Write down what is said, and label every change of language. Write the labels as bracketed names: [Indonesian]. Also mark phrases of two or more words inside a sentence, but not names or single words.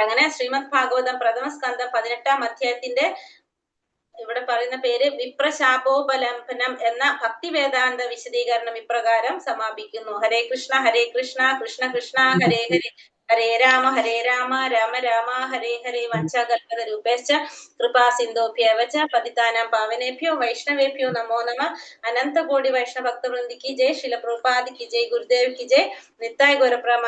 [Malayalam] അങ്ങനെ ശ്രീമദ് ഭാഗവതം പ്രഥമ സ്കന്ധം 18ാം അധ്യായത്തിന്റെ ഇവിടെ പറയുന്ന പേര് വിപ്രശാപോപലംബനം എന്ന ഭക്തി വേദാന്ത വിശദീകരണം ഇപ്രകാരം സമാപിക്കുന്നു. [Sanskrit] ഹരേ കൃഷ്ണ കൃഷ്ണ കൃഷ്ണ ഹരേ ഹരേ, ഹരേ രാമ രാമ രാമ ഹരേ ഹരേ. വഞ്ചാകൽപതരൂപേശ്ച കൃപാ സിന്ധോഭ്യവ ച പതിതാനാം പാവനേഭ്യോ വൈഷ്ണവേഭ്യോ നമോ നമഃ. [Hindi] अनन्तकोटि वैष्णव भक्तवृन्द की जय। शील प्रभुपाद की जय. गुरुदेव की जय। निताई गौरप्रेमा